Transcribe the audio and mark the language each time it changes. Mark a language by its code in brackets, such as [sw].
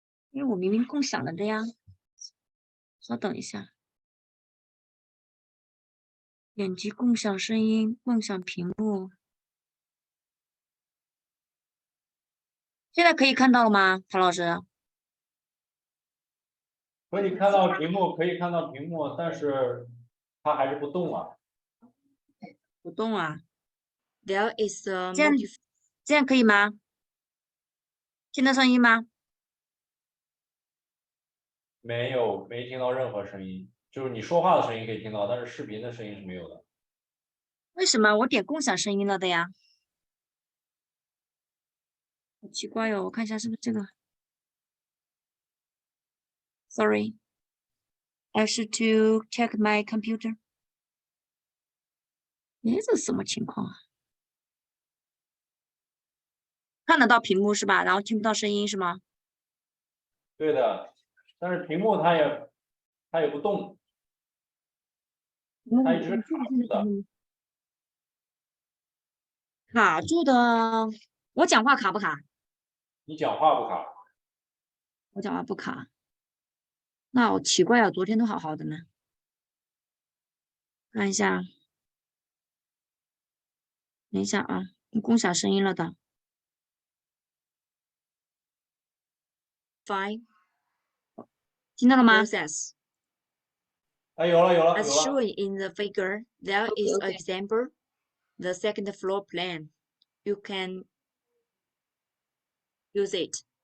[zh] 因为我明明共享了的呀，稍等一下，点击共享声音，共享屏幕，现在可以看到了吗，陶老师？可以看到屏幕，可以看到屏幕，但是它还是不动啊。不动啊。 [en] There is a [zh] 这样可以吗？听到声音吗？没有，没听到任何声音，就是你说话的声音可以听到，但是视频的声音是没有的。为什么我点共享声音了的呀？好奇怪哟，我看一下是不是这个。 [en] Sorry, I should to check my computer. [zh] 诶，这是什么情况啊？看得到屏幕是吧？然后听不到声音是吗？对的，但是屏幕它也不动，它一直是卡住的。卡住的。我讲话卡不卡？你讲话不卡？我讲话不卡。那好奇怪啊，昨天都好好的呢。看一下，等一下啊，共享声音了的。 [en] Five [zh] 听到了吗？ [en] Process [zh] 哎，有了有了 [en] as [zh] 有了。 [en] shown in the figure, there is an example the second floor plan, you can use it.